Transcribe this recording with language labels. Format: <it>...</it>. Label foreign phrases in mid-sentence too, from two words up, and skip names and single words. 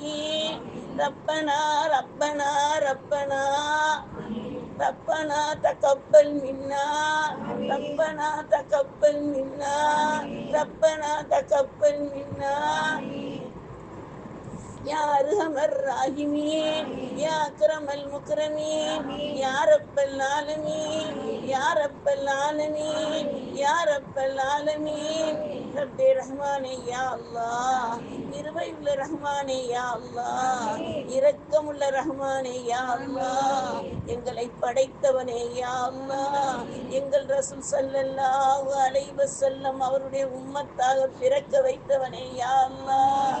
<ar>ربنا ربنا ربنا ربنا تقبل منا ربنا تقبل منا ربنا تقبل منا يا أرحم الراحمين يا أكرم المكرمين يا رب العالمين يا رب العالمين يا رب العالمين.</ar> <ta>رب ரஹ்மானே</ta> <ar>يا الله,</ar> <ta>இருவையுள்ள ரஹ்மானே</ta> <ar>يا الله,</ar> <ta>இரக்கமுள்ள ரஹ்மானே</ta> <ar>يا الله,</ar> <ta>எங்களை படைத்தவனே</ta> <ar>يا الله,</ar> <ta>எங்கள் ரசூல்</ta> <ar>صلى الله عليه وسلم</ar> <ta>அவருடைய உம்மத்தாக பிறக்க வைத்தவனே</ta> <ar>يا الله.</ar>